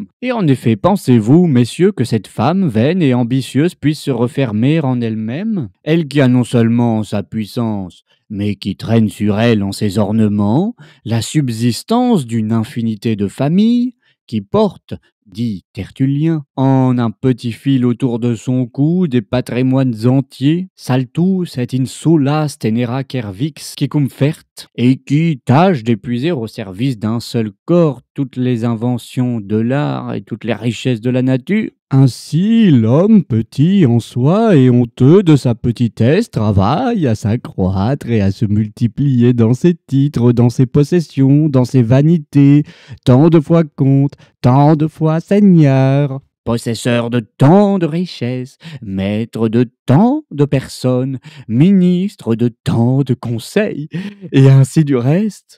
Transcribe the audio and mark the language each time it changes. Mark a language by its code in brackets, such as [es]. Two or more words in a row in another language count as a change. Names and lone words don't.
[fr] Et en effet, pensez-vous, messieurs, que cette femme vaine et ambitieuse puisse se refermer en elle-même, elle qui a non seulement sa puissance, mais qui traîne sur elle en ses ornements la subsistance d'une infinité de familles, qui porte, dit Tertullien, en un petit fil autour de son cou des patrimoines entiers, [la] saltus et insulas tenera cervix quicum fert, [fr] et qui tâche d'épuiser au service d'un seul corps toutes les inventions de l'art et toutes les richesses de la nature. Ainsi, l'homme petit en soi et honteux de sa petitesse travaille à s'accroître et à se multiplier dans ses titres, dans ses possessions, dans ses vanités, tant de fois comte, tant de fois seigneur, possesseur de tant de richesses, maître de tant de personnes, ministre de tant de conseils, et ainsi du reste.